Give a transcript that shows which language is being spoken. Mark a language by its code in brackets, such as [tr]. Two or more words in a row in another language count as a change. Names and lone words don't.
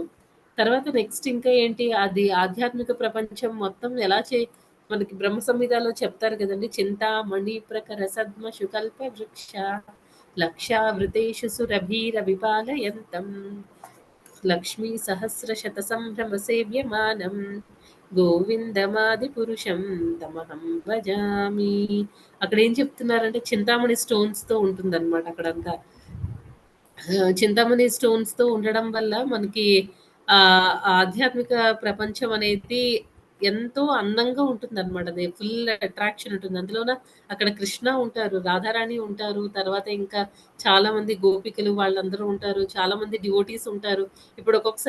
[te] తర్వాత నెక్స్ట్ ఇంకా ఏంటి, అది ఆధ్యాత్మిక ప్రపంచం మొత్తం మనకి బ్రహ్మ సంహితలో చెప్తారు కదండీ, [sa] చింతామణి ప్రఖర సద్మషు కల్ప వృక్ష లక్షావృతేషు సురభీరవిపాలయంతం లక్ష్మీ సహస్రశత సంభ్రమ సేవ్యమానం గోవిందమాది పురుషం తమహం భజామి. [te] అక్కడ ఏం చెప్తున్నారంటే చింతామణి స్టోన్స్ తో ఉంటుందన్నమాట అక్కడంతా. చింతామణి స్టోన్స్ తో ఉండడం వల్ల మనకి ఆధ్యాత్మిక ప్రపంచం అనేది ఎంతో అందంగా ఉంటుందన్నమాట. అది [en] full attraction [te] ఉంటుంది. అందులోన అక్కడ కృష్ణ ఉంటారు, రాధారాణి ఉంటారు, తర్వాత ఇంకా చాలా మంది గోపికలు వాళ్ళందరూ ఉంటారు, చాలా మంది డివోటీస్ ఉంటారు.